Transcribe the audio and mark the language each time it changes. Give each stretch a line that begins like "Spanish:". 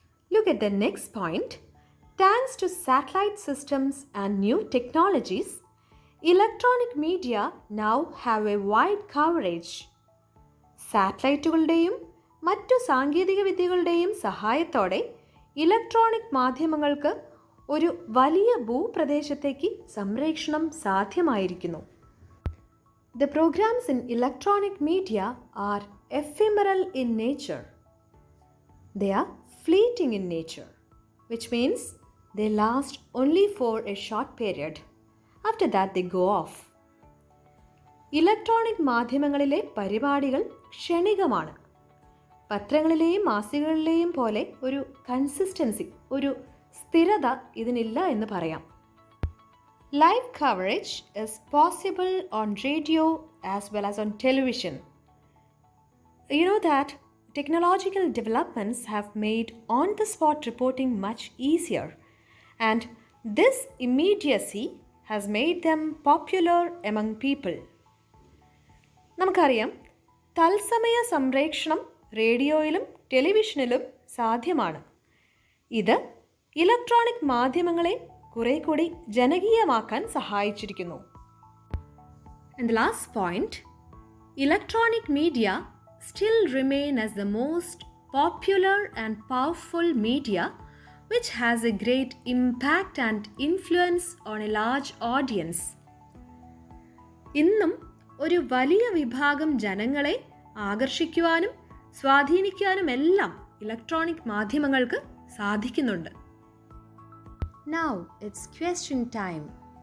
English: Look at the next point. Thanks to satellite systems and new technologies, electronic media now have a wide coverage.
Malayalam: സാറ്റലൈറ്റുകളുടെയും മറ്റു സാങ്കേതിക വിദ്യകളുടെയും സഹായത്തോടെ electronic മാധ്യമങ്ങൾക്ക് ഒരു വലിയ ഭൂപ്രദേശത്തേക്ക് സംപ്രേഷണം സാധ്യമായിരിക്കുന്നു.
English: The programs in electronic media are ephemeral in nature. They are fleeting in nature, which means they last only for a short period. After that they go off.
Malayalam: Electronic മാധ്യമങ്ങളിലെ പരിപാടികൾ ക്ഷണികമാണ്. പത്രങ്ങളിലെയും മാസികകളിലെയും പോലെ ഒരു കൺസിസ്റ്റൻസി, ഒരു സ്ഥിരത ഇതിനില്ല എന്ന് പറയാം.
English: Live coverage is possible on radio as well as on television. You know that technological developments have made on-the-spot reporting much easier, and this immediacy has made them popular among people.
Malayalam: നമുക്കറിയാം, തത്സമയ സംപ്രേഷണം റേഡിയോയിലും ടെലിവിഷനിലും സാധ്യമാണ്. ഇത് electronic മാധ്യമങ്ങളെ കുറെ കൂടി ജനകീയമാക്കാൻ സഹായിച്ചിരിക്കുന്നു.
English: And the last point, electronic media still remain as the most popular and powerful media which has a great impact and influence on a large audience.
Malayalam: ഇന്നും ഒരു വലിയ വിഭാഗം ജനങ്ങളെ ആകർഷിക്കുവാനും സ്വാധീനിക്കാനുമെല്ലാം ഇലക്ട്രോണിക് മാധ്യമങ്ങൾക്ക് സാധിക്കുന്നുണ്ട്.
English: Now it's question time.